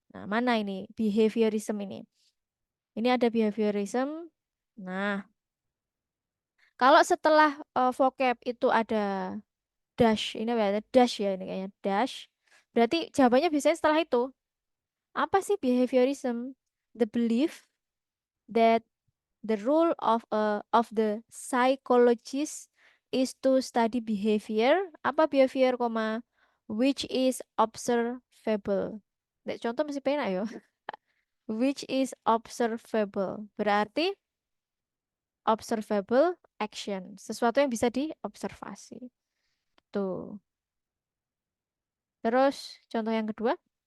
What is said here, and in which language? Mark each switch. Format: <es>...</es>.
<id>Nah, mana ini behaviorism ini? Ini ada behaviorism. Nah, kalau setelah vocab itu ada dash, ini apa ya? Dash ya, ini kayaknya dash. Berarti jawabannya biasanya setelah itu. Apa sih behaviorism?</id> <en>The belief that the role of the psychologist is to study behavior.</en> <id>Apa</id> <en>behavior,</en> <id>koma,</id> <en>which is observable.</en> <jv>Nek contoh masih penak ya.</jv> <en>Which is observable.</en> <id>Berarti observable action. Sesuatu yang bisa diobservasi. Tuh. Terus contoh yang kedua.</id>